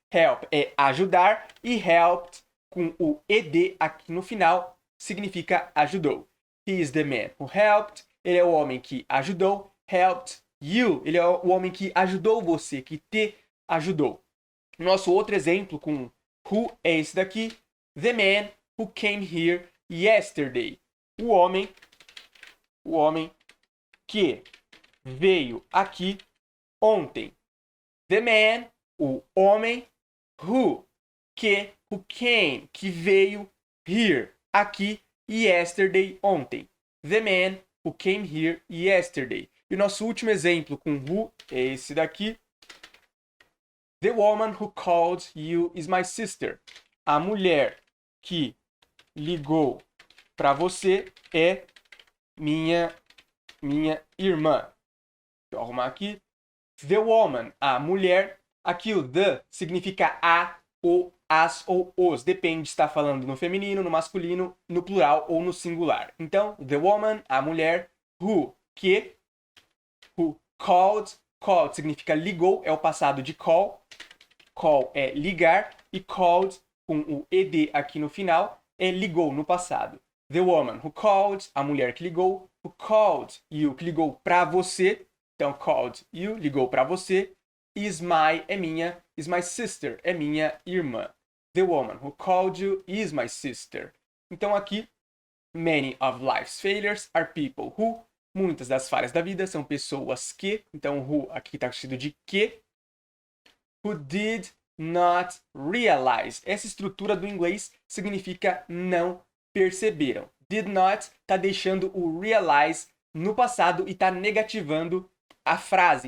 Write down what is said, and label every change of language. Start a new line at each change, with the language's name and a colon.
Portuguese: Help é ajudar e helped com o ed aqui no final significa ajudou.
English: He is the man who helped.
Portuguese: Ele é o homem que ajudou.
English: Helped you.
Portuguese: Ele é o homem que ajudou você, que te ajudou. Nosso outro exemplo com who é esse daqui.
English: The man who came here yesterday.
Portuguese: O homem que veio aqui ontem.
English: The man,
Portuguese: o homem,
English: who came,
Portuguese: que veio
English: here,
Portuguese: aqui,
English: yesterday,
Portuguese: ontem.
English: The man who came here yesterday.
Portuguese: E o nosso último exemplo com who é esse daqui.
English: The woman who called you is my sister.
Portuguese: A mulher que ligou para você é minha irmã. Deixa eu arrumar aqui.
English: The woman,
Portuguese: a mulher. Aqui o the significa a, ou as ou os. Depende se está falando no feminino, no masculino, no plural ou no singular. Então,
English: the woman,
Portuguese: a mulher. Who, que.
English: Who called.
Portuguese: Called significa ligou, é o passado de call. Call é ligar. E called, com o ed aqui no final, é ligou no passado.
English: The woman who called,
Portuguese: a mulher que ligou.
English: Who called you,
Portuguese: que ligou pra você. Então,
English: called you,
Portuguese: ligou pra você. Is my é minha.
English: Is my sister
Portuguese: é minha irmã.
English: The woman who called you is my sister.
Portuguese: Então, aqui,
English: many of life's failures are people who.
Portuguese: Muitas das falhas da vida são pessoas que. Então, who aqui está escrito de que.
English: Who did not realize.
Portuguese: Essa estrutura do inglês significa não perceberam. Did not está deixando o realize no passado e está negativando a frase.